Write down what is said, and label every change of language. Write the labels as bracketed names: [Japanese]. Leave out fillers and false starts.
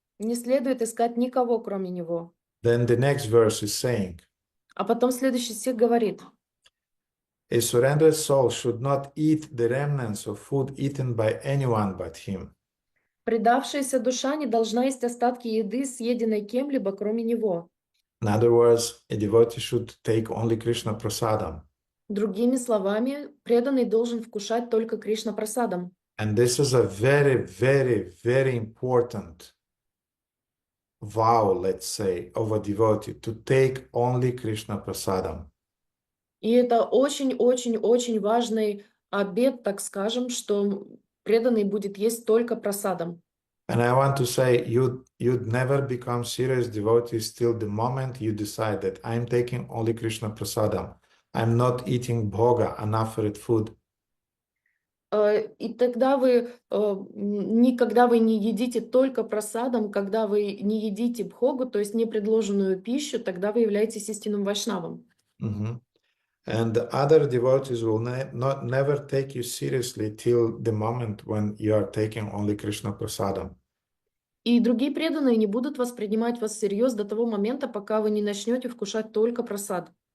[Russian] Не следует искать никого, кроме него. [English] Then the next verse is saying, [Russian] А потом следующий стих говорит: [English] a surrendered soul should not eat the remnants of food eaten by anyone but him. [Russian] предавшаяся душа не должна есть остатки еды, съеденной кем-либо, кроме него. [English] In other words, a devotee should take only Krishna prasadam. [Russian] Другими словами, преданный должен вкушать только Кришна прасадам. [English] And this is a very, very, very important vow, let's say, of a devotee to take only Krishna prasadam. [Russian] И это очень-очень-очень важный обет, так скажем, что преданный будет есть только прасадам. [English] And I want to say, you'd never become serious devotee till the moment you decide that I'm taking only Krishna prasadam. I'm not eating bhoga, unoffered food. [Russian] И тогда вы никогда вы не едите только прасадам, когда вы не едите бхогу, то есть непредложенную пищу, тогда вы являетесь истинным вайшнавом. Mhm. [English] And the other devotees will never take you seriously till the moment when you are taking only Krishna prasadam. [Russian] И другие преданные не будут воспринимать вас всерьез до того момента, пока вы не начнете вкушать только прасад.